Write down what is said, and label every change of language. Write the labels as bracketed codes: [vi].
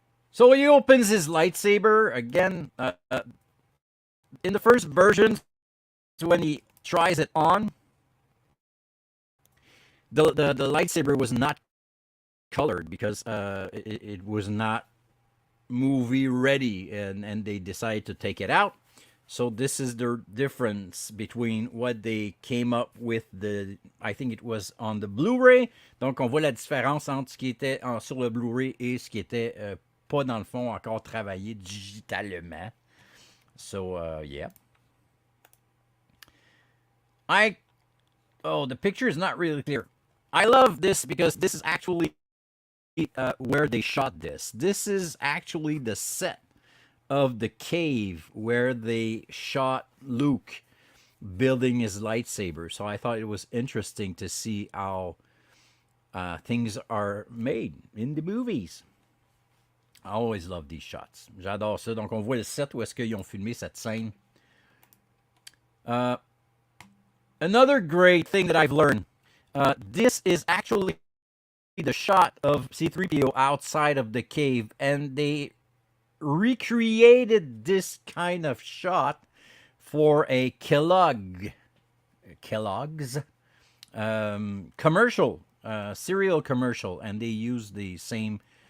[en] So he opens his lightsaber again. In the first version, when he tries it on, the lightsaber was not colored because it was not movie ready, and they decided to take it out. So this is the difference between what they came up with. I think it was on the Blu-ray. [fr] Donc on voit la différence entre ce qui était sur le Blu-ray et ce qui était pas dans le fond encore travaillé digitalement. [en] So yeah. The picture is not really clear. I love this because this is actually where they shot this. This is actually the set of the cave where they shot Luke building his lightsaber. So I thought it was interesting to see how things are made in the movies. I always love these shots. [fr] J'adore ça. Donc on voit le set où est-ce qu'ils ont filmé cette scène. [en] Another great thing that I've learned. This is actually the shot of C-3PO outside of the cave, and they recreated this kind of shot for a Kellogg's commercial, cereal commercial, and they used the same